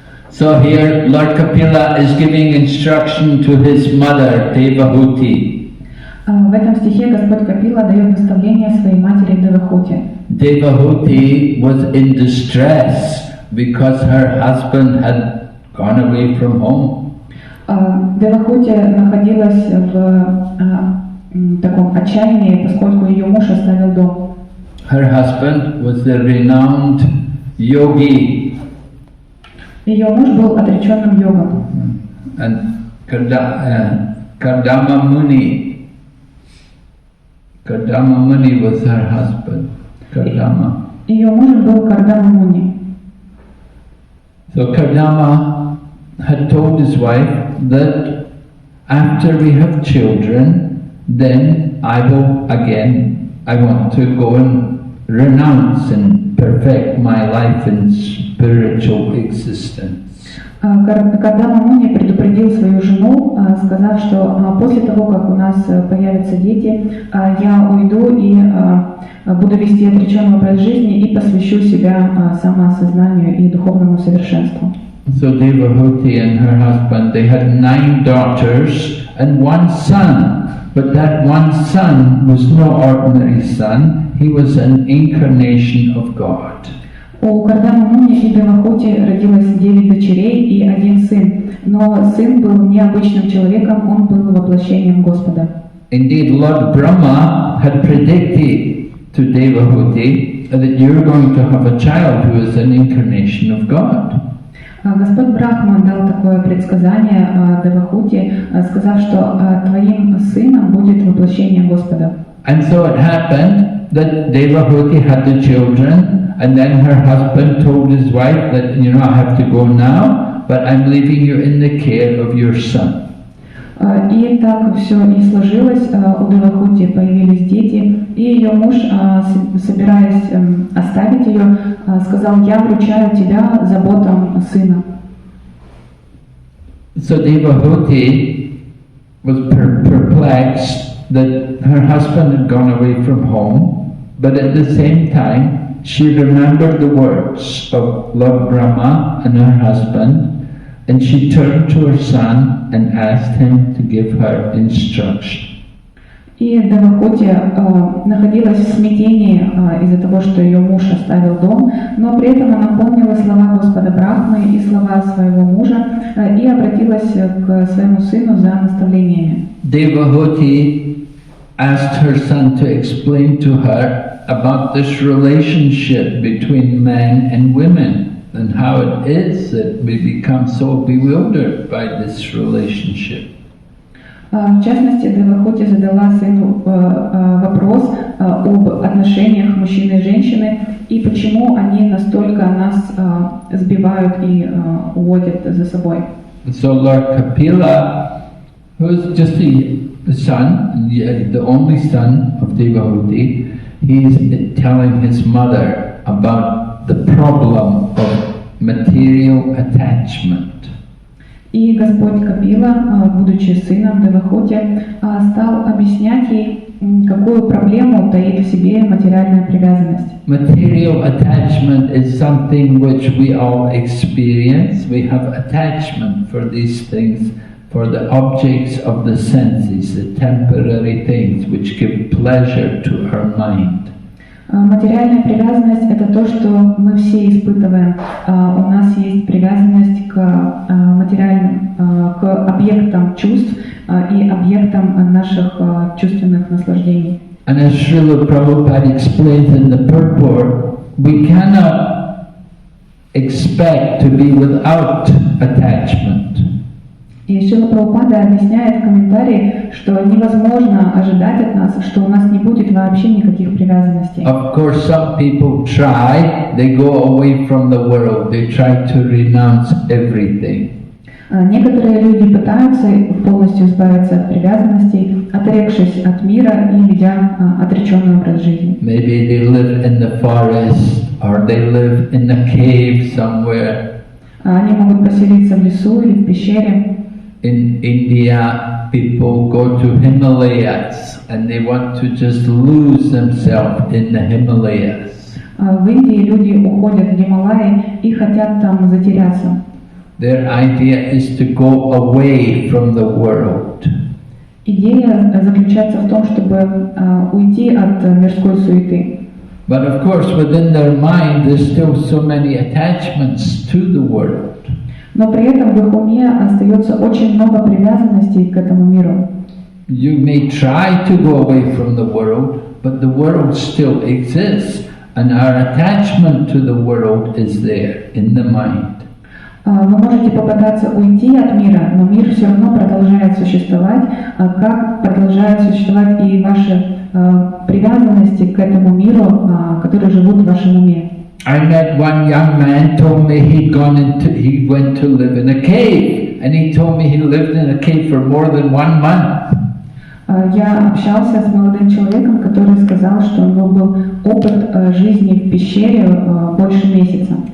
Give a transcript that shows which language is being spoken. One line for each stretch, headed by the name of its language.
English: So here Lord Kapila is giving instruction to his mother Devahuti.
Russian: В этом стихе Господь Капила дает наставление своей матери Девахути.
English: Devahuti was in distress because her husband had gone away from home.
Russian: Девахути находилась в таком отчаянии, поскольку ее муж оставил дом.
English: Her husband was the renowned yogi.
Russian: Ее муж был отреченным йогом.
English: And Kardama Muni Kardama Muni was her husband. Kardama.
Russian: Ее мужем был Кардама Муни.
English: So Kardama had told his wife that after we have children, then I want to go and renounce and perfect my life in spiritual existence.
Russian: Кардама Муни предупредил свою жену, сказав, что после того, как у нас появятся дети, я уйду и буду вести отреченный образ жизни и посвящу себя самоосознанию и духовному совершенству.
English: So Devahuti and her husband, they had 9 daughters and 1 son. But that one son was no ordinary son. He was an incarnation of God.
Russian: У Кардамы Муни и Девахути родилось 9 дочерей и 1 сын. Но сын был необычным человеком, он был воплощением Господа.
English: Indeed, Lord Brahma had predicted to Devahuti that you're going to have a child who is an incarnation of God.
Russian: Господь Брахма дал такое предсказание Девахути, сказав, что твоим сыном будет воплощение Господа.
English: And so it happened that Devahuti had the children, and then her husband told his wife that, I have to go now, but I'm leaving you in the care of your son.
Russian: И так все и сложилось. У Девахути появились дети, и ее муж, собираясь оставить ее, сказал: «Я вручаю тебя заботам сына».
English: So Devahuti was perplexed that her husband had gone away from home, but at the same time she remembered the words of Lord Brahma and her husband, and she turned to her son and asked him to give her instruction.
Russian: И Девахути находилась в смятении из-за того, что ее муж оставил дом, но при этом она помнила слова Господа Брахмы и слова своего мужа и обратилась к своему сыну за наставлениями.
English: Devahuti asked her son to explain to her about this relationship between men and women, and how it is that we become so bewildered by this relationship.
Russian: В частности, Девахути задала сыну вопрос об отношениях мужчины и женщины и почему они настолько нас сбивают и уводят за собой.
English: So Lord Kapila, who is just the son, the only son of Devahuti, he is telling his mother about the problem of material attachment.
Russian: И Господь Капила, будучи сыном Девахути, стал объяснять ей, какую проблему таит в себе материальная привязанность.
English: Material attachment is something which we all experience. We have attachment for these things, for the objects of the senses, the temporary things which give pleasure to our mind.
Russian: Материальная привязанность – это то, что мы все испытываем. У нас есть привязанность к материальным, к объектам чувств и объектам наших чувственных наслаждений.
English: And as Srila Prabhupada explains in the purport, we cannot expect to be without attachment.
Russian: И Шрила Прабхупада объясняет в комментарии, что невозможно ожидать от нас, что у нас не будет вообще никаких привязанностей.
English: Of course, some people try, they go away from the world, they try to renounce everything.
Russian: Некоторые люди пытаются полностью избавиться от привязанностей, отрекшись от мира и ведя отреченный образ жизни.
English: Maybe they live in the forest or they live in a cave somewhere.
Russian: Они могут поселиться в лесу или в пещере.
English: In India, people go to Himalayas and they want to just lose themselves in the Himalayas.
Russian: В Индии люди уходят в Гималаи и хотят там затеряться.
English: Their idea is to go away from the world.
Russian: Идея заключается в том, чтобы уйти от мирской суеты.
English: But of course, within their mind, there's still so many attachments to the world.
Russian: Но при этом в их уме остается очень много привязанностей к этому миру.
English: You may try to go away from the world, but the world still exists, and our attachment to the world is there in the mind.
Russian: Вы можете попытаться уйти от мира, но мир все равно продолжает существовать, как продолжает существовать и ваше привязанности к этому миру, которые живут в вашем уме.
English: I met one young man, told me he went to live in a cave, and he told me he lived in a cave for more than 1 month.
Russian: Я общался с молодым человеком, который сказал, что у него был опыт жизни в пещере больше месяца.